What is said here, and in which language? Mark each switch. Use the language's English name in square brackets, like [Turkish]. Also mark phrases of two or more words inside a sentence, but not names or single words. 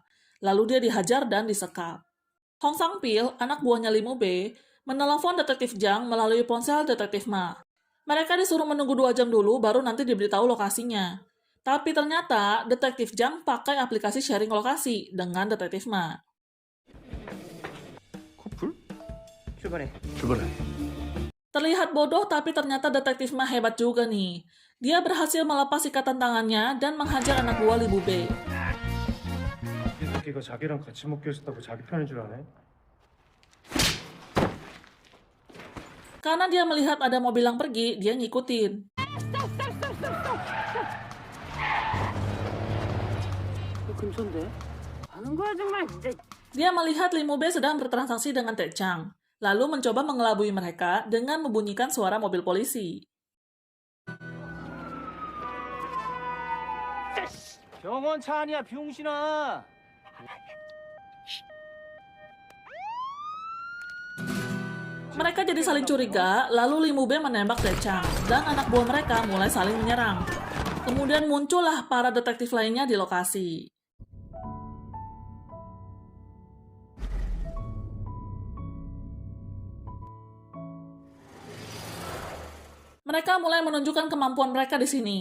[Indonesian] Lalu dia dihajar dan disekap. Hong Sang-pil, anak buahnya Lee Mu-bei, menelepon Detektif Jang melalui ponsel Detektif Ma. Mereka disuruh menunggu 2 jam dulu baru nanti diberitahu lokasinya. Tapi ternyata Detektif Jang pakai aplikasi sharing lokasi dengan Detektif Ma. [Korean] 커플? 출발해. 출발해. [Indonesian] Terlihat bodoh tapi ternyata Detektif Ma hebat juga nih. Dia berhasil melepas ikatan tangannya dan menghajar anak buah Lee Mu-bei. [Korean] 이 새끼가 자기랑 같이 먹기로 했다고 자기 편인 줄 아네? [Indonesian] Karena dia melihat ada mobil yang pergi, dia ngikutin. [Korean] 근처인데? 하는 거야 정말 진짜. [Indonesian] Dia melihat Lee Mu-bei sedang bertransaksi dengan Ted Chang, lalu mencoba mengelabui mereka dengan membunyikan suara mobil polisi. [Korean] 병원 차 아니야, 병신아. [Indonesian] Mereka jadi saling curiga, lalu Lee Mu-bei menembak Ted Chang, dan anak buah mereka mulai saling menyerang. Kemudian muncullah para detektif lainnya di lokasi. Mereka mulai menunjukkan kemampuan mereka di sini.